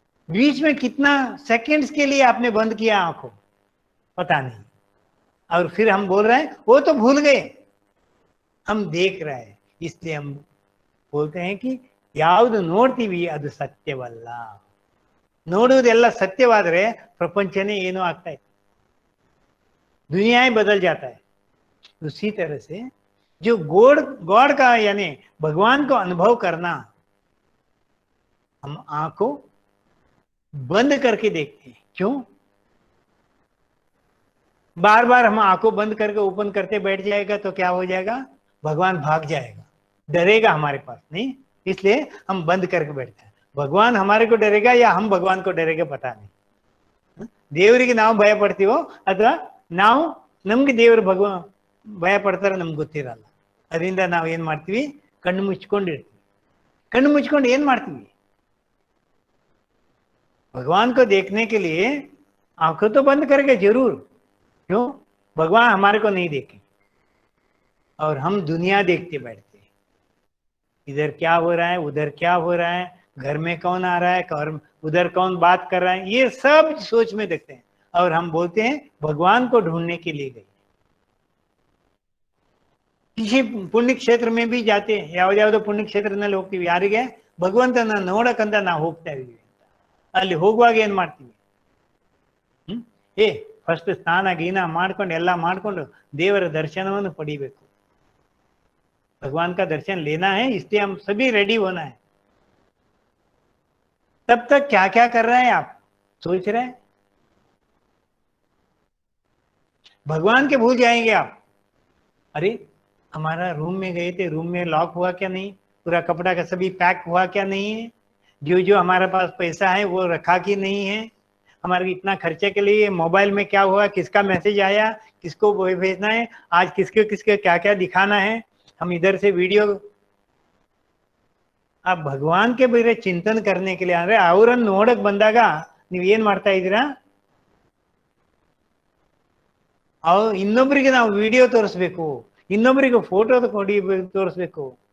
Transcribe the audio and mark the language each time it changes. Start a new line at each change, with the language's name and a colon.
Hindi: बीच में कितना सेकंड्स के लिए आपने बंद किया आंखों, पता नहीं, और फिर हम बोल रहे हैं वो तो भूल गए, हम देख रहे हैं। इसलिए हम बोलते हैं कि
Kannada: ಯಾವುದು ನೋಡ್ತೀವಿ ಅದು ಸತ್ಯವಲ್ಲ. ನೋಡುವುದೆಲ್ಲ ಸತ್ಯವಾದರೆ ಪ್ರಪಂಚನೇ ಏನೋ ಆಗ್ತಾ ಇತ್ತು,
Hindi: दुनिया ही बदल जाता है। उसी तरह से जो गॉड का यानी भगवान को अनुभव करना, हम आंखों बंद करके देखते हैं। क्यों? बार बार हम आंखों बंद करके ओपन करते बैठ जाएगा तो क्या हो जाएगा? भगवान भाग जाएगा, डरेगा हमारे पास नहीं, इसलिए हम बंद करके बैठते हैं। भगवान हमारे को डरेगा या हम भगवान को डरेगा पता नहीं।
Kannada: ದೇವರಿಗೆ ನಾವು ಭಯ ಪಡ್ತೀವೋ ಅಥವಾ ನಾವು ನಮ್ಗೆ ದೇವರು ಭಯ ಪಡ್ತಾರೆ ನಮ್ಗೆ ಗೊತ್ತಿರಲ್ಲ. ಅದರಿಂದ ನಾವು ಏನ್ ಮಾಡ್ತೀವಿ? ಕಣ್ಣು ಮುಚ್ಕೊಂಡಿರ್ತೀವಿ. ಕಣ್ಣು ಮುಚ್ಕೊಂಡು ಏನ್ ಮಾಡ್ತೀವಿ?
Hindi: भगवान को देखने के लिए आंखों तो बंद करके जरूर, क्यों? भगवान हमारे को नहीं देखे और हम दुनिया देखते बैठते, इधर क्या हो रहा है, उधर क्या हो रहा है, घर में कौन आ रहा है, उधर कौन बात कर रहा है, ये सब सोच में देखते हैं और हम बोलते हैं भगवान को ढूंढने के लिए गए। किसी पुण्य क्षेत्र में भी जाते हैं,
Kannada: ಯಾವ್ದಾವುದೋ ಪುಣ್ಯ ಕ್ಷೇತ್ರದಲ್ಲಿ ಹೋಗ್ತೀವಿ, ಯಾರಿಗೆ? ಭಗವಂತನ ನೋಡಕ್ಕಂತ ನಾವು ಹೋಗ್ತಾ ಇದೀವಿ. ಅಲ್ಲಿ ಹೋಗುವಾಗ ಏನ್ ಮಾಡ್ತೀವಿ? ಫಸ್ಟ್ ಸ್ನಾನ ಗೀನ ಮಾಡ್ಕೊಂಡು ಎಲ್ಲ ಮಾಡ್ಕೊಂಡು ದೇವರ ದರ್ಶನವನ್ನು ಪಡಿಬೇಕು.
Hindi: भगवान का दर्शन लेना है, इसलिए हम सभी रेडी होना है। तब तक क्या क्या कर रहे हैं आप? सोच रहे हैं? भगवान के भूल जाएंगे आप। अरे हमारा रूम में गए थे, रूम में लॉक हुआ क्या नहीं, पूरा कपड़ा का सभी पैक हुआ क्या नहीं है, जो हमारे पास पैसा है वो रखा कि नहीं है, हमारे इतना खर्चे के लिए मोबाइल में क्या हुआ, किसका मैसेज आया, किसको भेजना है, आज किसके किसके क्या क्या दिखाना है, हम इधर से वीडियो। आप भगवान के
Kannada: ಬೇರೆ ಚಿಂತನೆ
Hindi: करने के लिए
Kannada: ಅಂದ್ರೆ ಅವರನ್ನು ನೋಡಕ್ ಬಂದಾಗ ನೀವು ಏನ್ ಮಾಡ್ತಾ ಇದ್ದೀರಾ? ಇನ್ನೊಬ್ಬರಿಗೆ ನಾವು ವಿಡಿಯೋ ತೋರಿಸ್ಬೇಕು, ಇನ್ನೊಬ್ಬರಿಗೆ ಫೋಟೋ ತೋರಿಸ್ಬೇಕು.